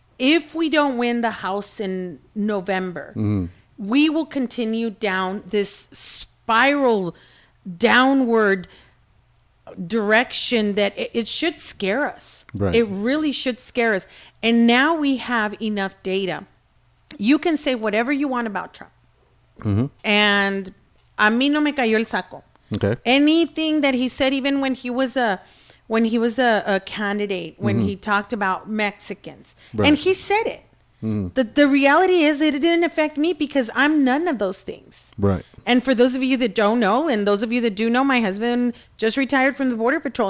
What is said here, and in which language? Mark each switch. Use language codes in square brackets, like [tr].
[en] If we don't win the House in November, we will continue down this spiral downward direction that it should scare us. Right. It really should scare us. And now we have enough data. You can say whatever you want about Trump. [es] And a mí no me cayó el saco. [en] Okay. Anything that he said, even when he was a candidate, when he talked about Mexicans, Right. and he said it. The reality is it didn't affect me because I'm none of those things. Right. And for those of you that don't know, and those of you that do know, my husband just retired from the Border Patrol.